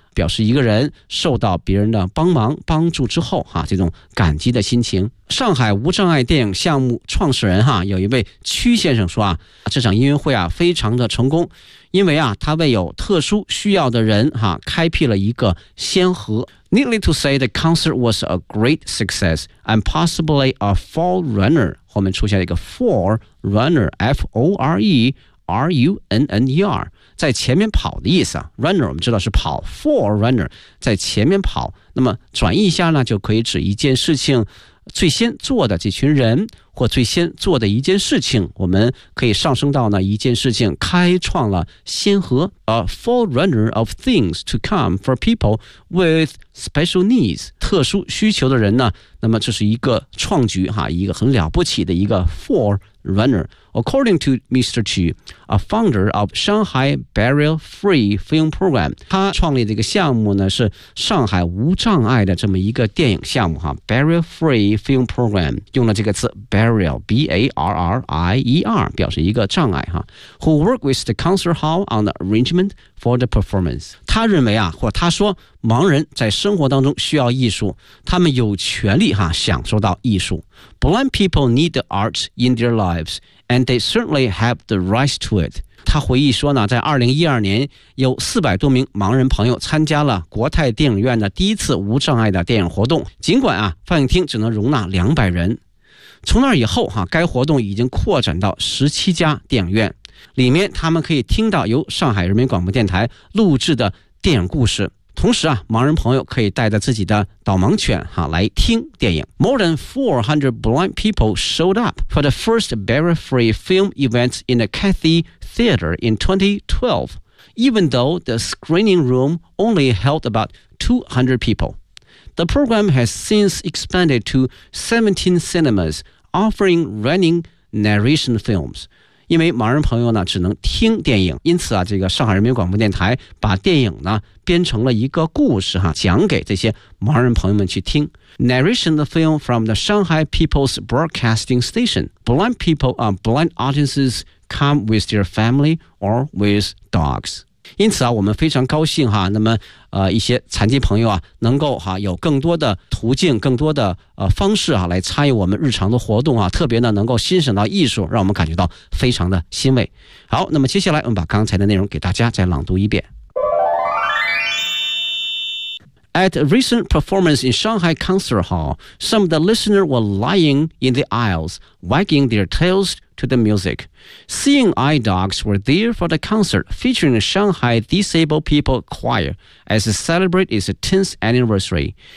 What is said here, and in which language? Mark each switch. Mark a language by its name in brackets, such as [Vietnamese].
[Chinese] 表示一个人受到别人的帮忙帮助之后哈，这种感激的心情。上海无障碍电影项目创始人哈，有一位屈先生说啊，这场音乐会啊非常的成功，因为啊他为有特殊需要的人哈开辟了一个先河。 [English] Needless to say, the concert was a great success and possibly a forerunner. [Chinese] 后面出现了一个 forerunner, F O R E R U N N E R. 在前面跑的意思啊 ，runner 我们知道是跑 ，forerunner 在前面跑，那么转译一下呢，就可以指一件事情最先做的这群人或最先做的一件事情，我们可以上升到呢一件事情开创了先河 ， [English] a forerunner of things to come for people with special needs [Chinese] 特殊需求的人呢，那么这是一个创举哈，一个很了不起的一个 forerunner。 [English] According to Mr. Chu, a founder of Shanghai Barrier Free Film Program, [Chinese] 他创立这个项目呢是上海无障碍的这么一个电影项目哈 ，Barrier Free Film Program 用了这个词 barrier, b a r r i e r 表示一个障碍哈。 [English] Who work with the concert hall on the arrangement for the performance? [Chinese] 他认为啊，或他说，盲人在生活当中需要艺术，他们有权利哈享受到艺术。 [English] Blind people need the arts in their lives. And they certainly have the right to it. [Chinese] 他回忆说呢，在2012年，有400多名盲人朋友参加了国泰电影院的第一次无障碍的电影活动。尽管啊，放映厅只能容纳200人。从那以后哈，该活动已经扩展到17家电影院，里面他们可以听到由上海人民广播电台录制的电影故事。同时啊，盲人朋友可以带着自己的导盲犬哈来听电影。 [English] More than 400 blind people showed up for the first barrier-free film event in the Cathay Theater in 2012, even though the screening room only held about 200 people. The program has since expanded to 17 cinemas offering running narration films. [Chinese] 因为盲人朋友呢只能听电影，因此啊，这个上海人民广播电台把电影呢编成了一个故事哈，讲给这些盲人朋友们去听。 [English] Narration the film from the Shanghai People's Broadcasting Station. Blind people, blind audiences come with their family or with dogs. [Chinese] 因此啊，我们非常高兴哈。那么，一些残疾朋友啊，能够哈有更多的途径、更多的方式啊，来参与我们日常的活动啊。特别呢，能够欣赏到艺术，让我们感觉到非常的欣慰。好，那么接下来我们把刚才的内容给大家再朗读一遍。 [English] At a recent performance in Shanghai Concert Hall, some of the listeners were lying in the aisles, wagging their tails to the music. Seeing eye dogs were there for the concert featuring the Shanghai Disabled People Choir as it celebrated its 10th anniversary.